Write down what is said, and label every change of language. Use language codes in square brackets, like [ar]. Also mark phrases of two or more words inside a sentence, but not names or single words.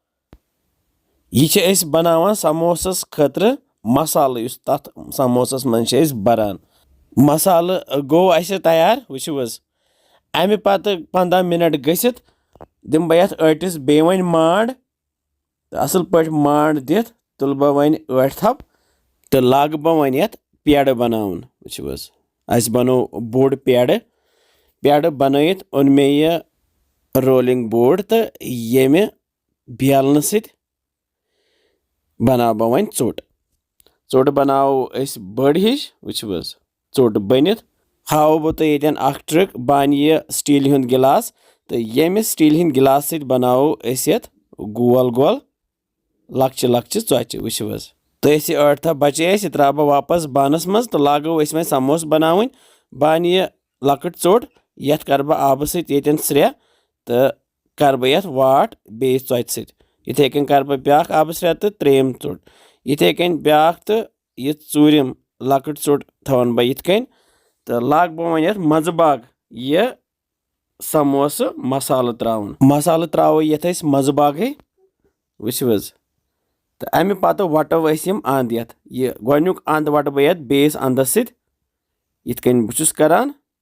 [ks] यह बनावान समोसस खतर मसाल तथ समोसस मज बरान मसाल गो तैयार वुचो अमे पत 15 मिनट गसित दिम बह यथ अटिस बे वन मांड असल पे मांड दिथ तुल बह वन अट थप तो लाग बह वन यथ पेड़ बनावन वुचो बनो बोड़ पेड़ बनत ओन मे यह [en] rolling board [ks] तो ये बेलन सत बना बह वन चोट बनाओ बड़ हिश वुचो चोट बनित हाओ बह तो ये ट्रिक बन यह स्टील हुंद गिलास तो ये स्टील हिंद गिलास सत बनाओ यथ गोल गोल लक्चे लक्चे चोचे वुचो तो यह अट था बचे यह त्रा बह वापस बानस मज तो लागो वो समोस बनावन बन यह लकट चोट यथ कर बह आब सत श्रे तो कर बह यथ वाट बे चोच सत इथे कन कर बह ब्या आब श्रे तो त्रेम चोट इथे कन ब्या तो यह चूरिम लकट चोट थवन बह इत कन तो लाग बह वन यथ मज बाग यह समोस मसाल त्राव यथ मज बाग वुचो तो अमे पत वटो अंद यथ यह गोनुक अंद वट बह यथ बेस अंदस सत इत कन बस करान